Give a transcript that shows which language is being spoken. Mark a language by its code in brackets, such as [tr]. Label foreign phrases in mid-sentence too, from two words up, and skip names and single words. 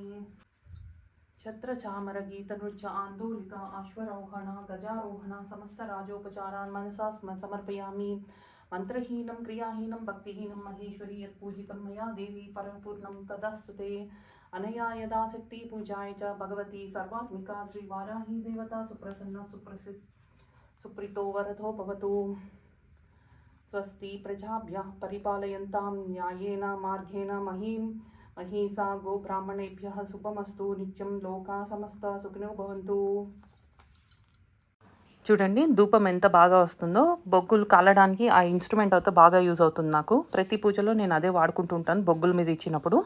[sa] ఛత్ర చామర గీత నృత్య ఆందోళిక అశ్వరోహణ గజారోహణ సమస్త రాజోపచారాన్ మనసా సమర్పయామి. మంత్రహీనం క్రియాహీనం భక్తిహీనం మహేశ్వరి యత్పూజితం మయా దేవి పరమపూర్ణం తదస్తుతే. అనయా యథాశక్తి పూజాయ చ భగవతి సర్వాత్మికా శ్రీ వారాహి దేవతా సుప్రసన్న సుప్రీతో వరదో భవతు. స్వస్తి ప్రజాభ్యః పరిపాలయంతాం న్యాయేన మార్గేణ మహీసా గో బ్రాహ్మణేభ్యః శుభమస్తు. నిత్యం లోకా సమస్త సుఖినో భవంతు. [te] చూడండి ధూపం ఎంత బాగా వస్తుందో. బొగ్గులు కాలడానికి ఆ ఇన్స్ట్రుమెంట్ అయితే బాగా యూజ్ అవుతుంది నాకు. ప్రతి పూజలో నేను అదే వాడుకుంటూ ఉంటాను బొగ్గుల మీద ఇచ్చినప్పుడు.